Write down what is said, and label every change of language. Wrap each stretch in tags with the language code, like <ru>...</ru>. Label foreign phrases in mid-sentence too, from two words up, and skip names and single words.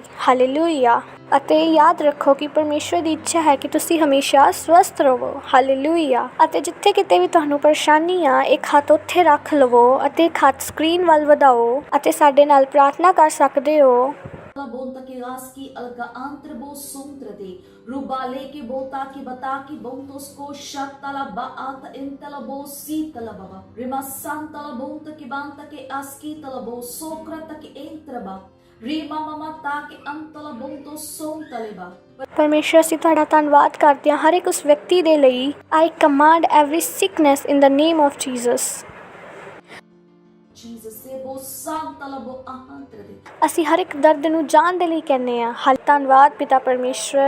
<pa>ਹਾਲੇਲੂਇਆ। ਅਤੇ ਯਾਦ ਰੱਖੋ ਕਿ ਪਰਮੇਸ਼ਵਰ ਦੀ ਇੱਛਾ ਹੈ ਕਿ ਤੁਸੀਂ ਹਮੇਸ਼ਾ ਸਵਸਥ ਰਹੋ। ਹਾਲੇਲੂਇਆ। ਅਤੇ ਜਿੱਥੇ ਕਿਤੇ ਵੀ ਤੁਹਾਨੂੰ ਪਰੇਸ਼ਾਨੀ ਆ, ਇੱਕ ਹੱਥ ਉੱਥੇ ਰੱਖ ਲਵੋ ਅਤੇ ਇੱਕ ਹੱਥ ਸਕਰੀਨ ਵੱਲ ਵਧਾਓ ਅਤੇ ਸਾਡੇ ਨਾਲ ਪ੍ਰਾਰਥਨਾ ਕਰ ਸਕਦੇ ਹੋ। Bonta ki raski alga antre bo suntre de rubale ki bota ki bata ki bontos ko shatala ba ata intala bo sitala baba rima santala bonta ki banta ki aski tala bo sokrata ki entra ba rima mama ta ki antala bonto sontale ba। ਪਰਮੇਸ਼ਰ, ਅਸੀਂ ਤੁਹਾਡਾ ਧੰਨਵਾਦ ਕਰਦੇ ਹਾਂ ਹਰ ਇੱਕ ਉਸ ਵਿਅਕਤੀ ਦੇ ਲਈ।</pa> <en>I command every sickness in the name of Jesus.</en> <pa>ਅਸੀਂ ਹਰ ਇੱਕ ਦਰਦ ਨੂੰ ਜਾਣ ਦੇ ਲਈ ਕਹਿੰਦੇ ਹਾਂ। ਧੰਨਵਾਦ ਪਿਤਾ ਪਰਮੇਸ਼ਵਰ।</pa>